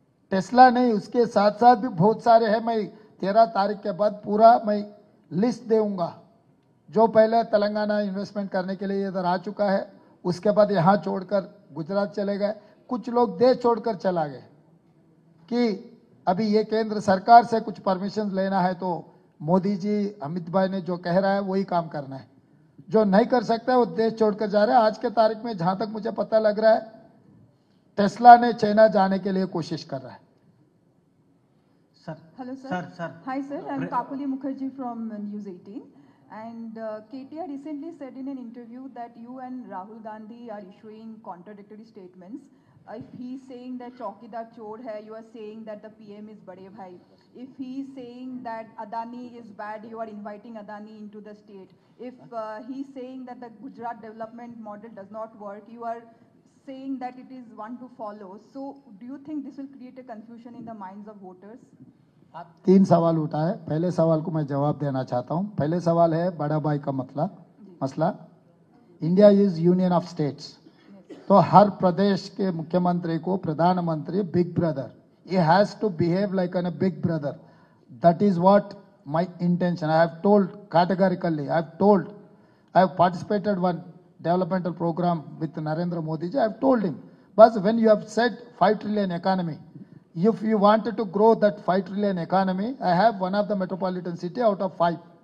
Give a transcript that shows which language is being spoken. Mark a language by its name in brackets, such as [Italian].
[Hindi] Tesla नहीं, उसके साथ साथ भी बहुत सारे हैं. मैं 13 तारीख के बाद पूरा मैं लिस्ट दूंगा जो पहले तेलंगाना इन्वेस्टमेंट करने के लिए इधर आ चुका है, उसके बाद यहाँ छोड़कर गुजरात चले गए, कुछ लोग देश छोड़कर चला गए कि अभी ये केंद्र सरकार से कुछ परमिशन लेना है तो मोदी जी अमित भाई ने जो कह रहा है वही काम करना है, जो नहीं कर सकता है वो देश छोड़कर जा रहा है। आज के तारीख में जहां तक मुझे पता लग रहा है टेस्ला ने चाइना जाने के लिए कोशिश कर रहा है। [English] Hello, sir. Hi, sir. I'm Kapuli Mukherjee from News 18. And KTR recently said in an interview that you and Rahul Gandhi are issuing contradictory statements. If he's saying that [Hindi] Chaukidar chor hai, [English] you are saying that the PM is Bade Bhai. If he's saying that Adani is bad, you are inviting Adani into the state. If he's saying that the Gujarat development model does not work, you are saying that it is one to follow. So do you think this will create a confusion in the minds of voters? [Hindi] 3 सवाल उठा है। पहले सवाल को मैं जवाब देना चाहता हूं। पहले सवाल है बड़ा भाई का मसला। [English] India is union of states, [Hindi] तो हर प्रदेश के मुख्यमंत्री को प्रधानमंत्री [English] Big brother, he has to behave like a big brother. That is what my intention. I have told categorically, I have participated one developmental program with Narendra Modi ji. I have told him, but when you have said 5 trillion economy, if you wanted to grow that 5 trillion economy, I have one of the metropolitan city out of 5.